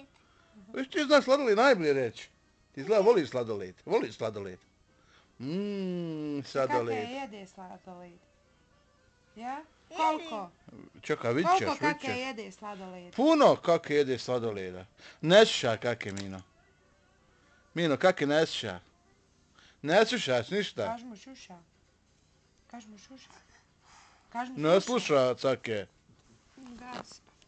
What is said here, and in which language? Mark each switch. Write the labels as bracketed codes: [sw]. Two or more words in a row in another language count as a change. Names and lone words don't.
[bs] Viš ti znaš sladoled najbolje reći. Ti izgleda voliš sladoled. Voliš sladoled. Kake Sladoled. jede sladoled? Ja? Koliko? Čekaj, vidit ćeš, Koliko vidit kake ćeš. jede sladoled? Puno kake jede sladoleda. Ne sluša kake, Mino. Mino, kake ne sluša. Ne slušaš ništa. Kaž mu šuša. Kaž mu šuša. Kaž mu Ne šuša. sluša, cake. Gas.